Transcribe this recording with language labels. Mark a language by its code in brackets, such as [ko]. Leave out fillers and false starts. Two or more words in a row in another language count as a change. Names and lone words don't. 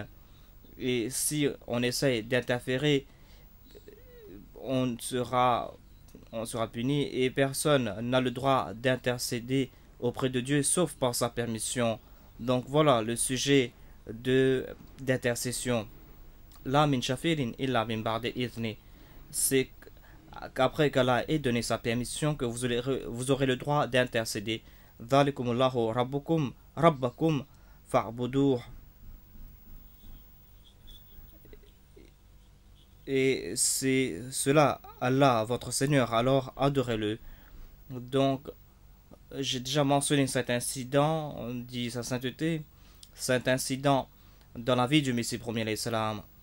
[fr] Et si on essaye d'interférer, on sera puni, et personne n'a le droit d'intercéder auprès de Dieu sauf par sa permission. Donc voilà le sujet d'intercession. [ar] لا من شفيع إلا من بعد إذنه. [fr] C'est qu'après qu'Allah ait donné sa permission que vous aurez le droit d'intercéder. [ar] ذلكم الله ربكم ربكم فاعبدوه. [fr] Et c'est cela, Allah, votre Seigneur, alors adorez-le. Donc, j'ai déjà mentionné cet incident, on dit sa sainteté, cet incident dans la vie du Messie premier l'Islam.